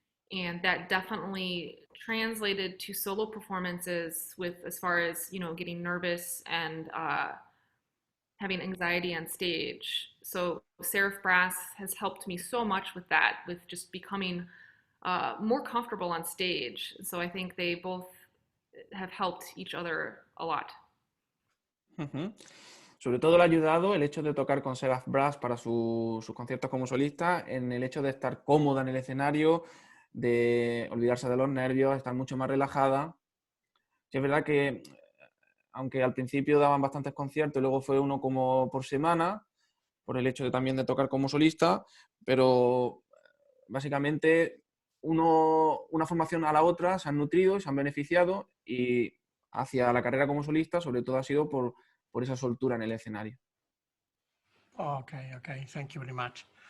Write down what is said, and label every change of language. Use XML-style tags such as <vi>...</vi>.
<en>And that definitely translated to solo performances with as far as, getting nervous and having anxiety on stage. So Seraph Brass has helped me so much with that, with just becoming more comfortable on stage. So I think they both have helped each other a lot.</en> <es>Sobre todo le ha ayudado el hecho de tocar con Seraph Brass para sus conciertos como solista, en el hecho de estar cómoda en el escenario, de olvidarse de los nervios, estar mucho más relajada. Sí, es verdad que, aunque al principio daban bastantes conciertos, luego fue uno como por semana, por el hecho también de tocar como solista, pero básicamente una formación a la otra se han nutrido, se han beneficiado, y hacia la carrera como solista sobre todo ha sido por esa soltura en el escenario.</es> <en>Okay, thank you very much.</en>